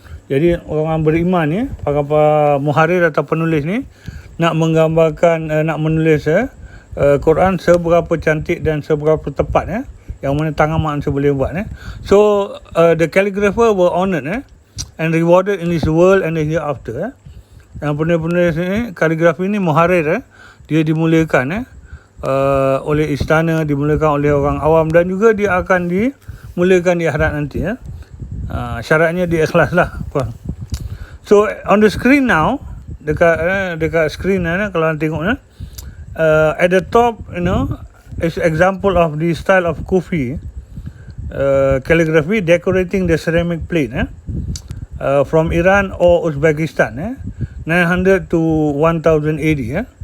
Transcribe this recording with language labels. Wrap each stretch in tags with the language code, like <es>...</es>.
<ms>Jadi orang beriman ni, para muharir atau penulis ni, nak menggambarkan, nak menulis Quran seberapa cantik dan seberapa tepat, yang mana tangan manusia boleh buat.</ms> <en>So the calligrapher were honoured and rewarded in this world and the hereafter.</en> <ms>Yang penulis ni, kaligrafi ni, muharir, dia dimuliakan oleh istana, dimuliakan oleh orang awam, dan juga dia akan dimuliakan di akhirat nanti. Syaratnya dia ikhlas lah.</ms> <en>So on the screen now,</en> <ms>dekat screen kalau anda tengok,</ms> <en>at the top, is example of the style of Kufi calligraphy decorating the ceramic plate from Iran or Uzbekistan, 900 to 1000 AD.</en>